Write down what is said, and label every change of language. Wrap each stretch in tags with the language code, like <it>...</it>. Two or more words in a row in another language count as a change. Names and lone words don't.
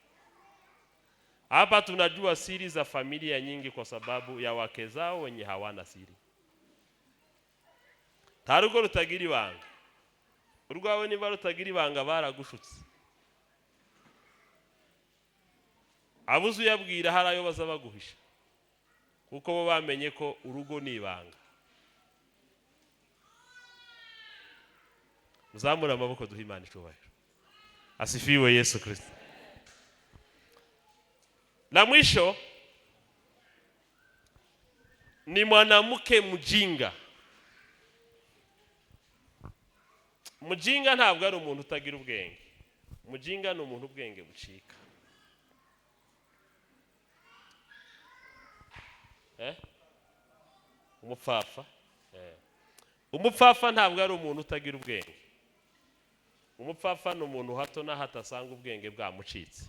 <sw>Hapa tunajua siri za familia nyingi kwa sababu ya wake zao wenye hawana siri.</sw> <rw>Tarugo rutagiri banga. Urwawe niba rutagiri banga baragushutse. Abuzu yabwira harayo baza baguhisha. Kuko bo bamenye ko urugo ni ibanga. Mzamura amaboko duha Imana icyubahiro.</rw> <sw>Asifiwe Yesu Kristo. La mwisho ni mwanamke mjinga.</sw> <rw>Mjinga ntabwo ari umuntu utagira ubwenge. Mjinga ni umuntu ubwenge bucika. Umupfapfa. Umupfapfa ntabwo ari umuntu utagira ubwenge. Umupfapfa ni umuntu hato na hatasanga ubwenge bwamucitse.</rw>